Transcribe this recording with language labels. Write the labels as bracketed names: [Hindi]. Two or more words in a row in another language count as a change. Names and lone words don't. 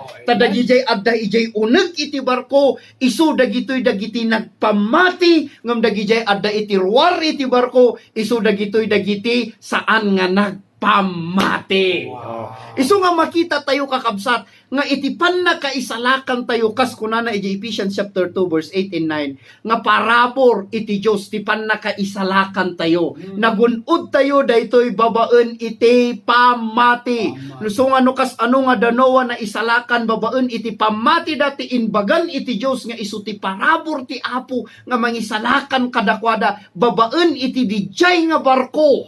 [Iloko] Tadagijay adda ijay uneg iti barko isu dagiti nagpamati ngem dagijay adda iti ruwar iti barko isu dagiti saan nga pamati. Wow. Isu nga makita tayo kakabsat nga itipan na kaisalakan tayo kas kunana iti Ephesians chapter 2 verse 8 and 9 nga parabor iti Dios tipan na kaisalakan tayo. Nagunod tayo daytoy babaen iti pamati. So nga no kas ano nga danowa na isalakan babaen iti pamati dati inbagan iti Dios nga isu ti parabor ti Apo nga mangisalakan kadakwada babaen iti dijay nga barko.